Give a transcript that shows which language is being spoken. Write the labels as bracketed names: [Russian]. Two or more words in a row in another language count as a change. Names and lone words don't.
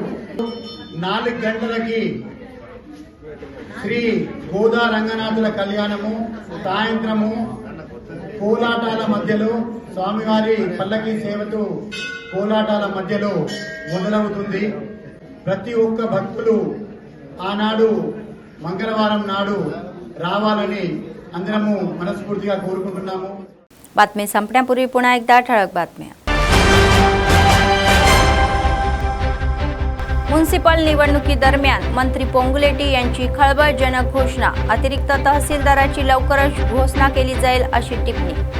[Telugu] 4 గంటలకి శ్రీ గోదారంగనాథుల కళ్యాణము, సాయంత్రము కోలాటాల మధ్యలో స్వామివారి పల్లకి సేవతో కోలాటాల మధ్యలో మొదలవుతుంది. ప్రతి ఒక్క భక్తులు ఆనాడు మంగళవారం నాడు రావాలని అందరము మనస్ఫూర్తిగా కోరుకుంటున్నాము. [Marathi] बातमी संपण्यापूर्वी पुन्हा एकदा ठळक बातम्या. म्युनिसिपल निवडणुकीदरम्यान मंत्री पोंगुलेटी यांची खळबळजनक घोषणा. अतिरिक्त तहसीलदाराची लवकरच घोषणा केली जाईल अशी टिप्पणी.